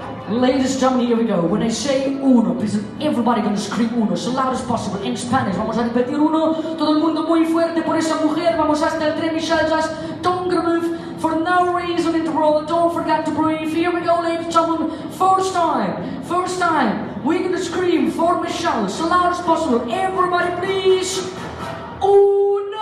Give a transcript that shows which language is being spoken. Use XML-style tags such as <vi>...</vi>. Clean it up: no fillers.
<en>Ladies and gentlemen, here we go. When I say uno, please everybody gonna scream uno, so loud as possible in Spanish.</en> <es>Vamos a repetir uno, todo el mundo muy fuerte por esa mujer. Vamos hasta el 3,</es> <en>Michelle, just don't move for no reason in the world. Don't forget to breathe. Here we go, ladies and gentlemen. First time, we're gonna scream for Michelle, so loud as possible. Everybody, please. Uno!</en>